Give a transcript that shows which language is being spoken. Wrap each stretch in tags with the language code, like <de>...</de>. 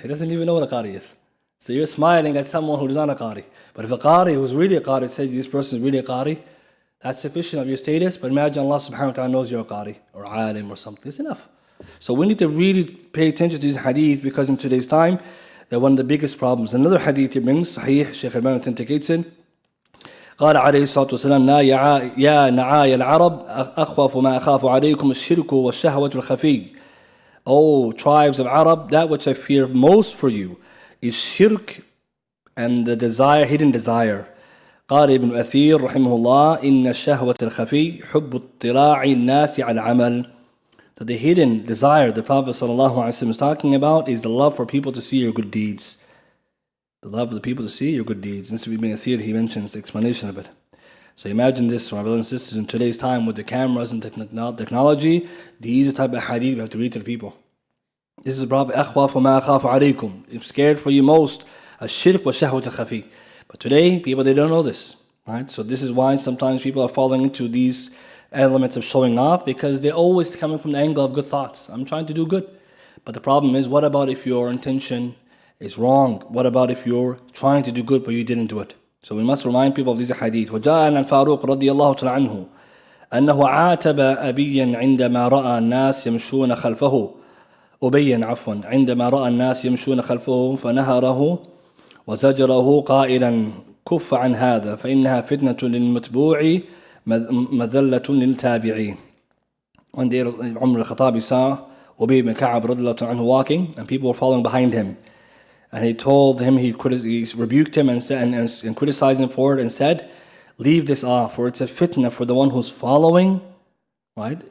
<en>He doesn't even know what a qari is. So you're smiling at someone who is not a qari. But if a qari who's really a qari says this person is really a qari, that's sufficient of your status. But imagine Allah subhanahu wa ta'ala knows you're a qari or alim or something. It's enough. So we need to really pay attention to these hadith, because in today's time, they're one of the biggest problems. Another hadith he brings, Sahih, Shaykh Al-Albani authenticates it.</en> <ar>قال عليه الصلاة والسلام يا نعايا العرب أخوف ما أخاف عليكم الشرك والشهوة الخفي.</ar> <en>O tribes of Arab, that which I fear most for you is shirk and the desire, hidden desire.</en> <ar>قال ابن أثير رحمه الله إن الشهوة الخفي حب اطلاع الناس على العمل.</ar> <en>So the hidden desire the Prophet ﷺ is talking about is the love for people to see your good deeds. The love of the people to see your good deeds. And this will be a theory, he mentions the explanation of it. So imagine this, my brothers and sisters, in today's time with the cameras and technology, these are the type of hadith we have to read to the people. This is the Prophet,</en> <ar>أَخْوَافُ مَا أَخَافُ عَلَيْكُمْ.</ar> <en>I'm scared for you most,</en> <ar>الشرك والشهوة الخفي.</ar> <en>But today, people, they don't know this. Right? So this is why sometimes people are falling into these elements of showing off, because they're always coming from the angle of good thoughts. I'm trying to do good. But the problem is, what about if your intention is wrong? What about if you're trying to do good but you didn't do it? So we must remind people of these hadith.</en> <ar>وجاء عن الفاروق رضي الله تعالى عنه أنه عاتب أبيا عندما رأى الناس يمشون خلفه أبيا عفوا عندما رأى الناس يمشون خلفه فنهره وزجره قائلا كف عن هذا فإنها فتنة للمتبوع مذلة للتابعين.</ar> <en>One day Umar al-Khattab saw Ubay ibn Ka'ab radiallahu anhu walking, and people were following behind him. And he told him, he rebuked him and said, and criticized him for it, and said, leave this off, for it's a fitna for the one who's following, right?</en>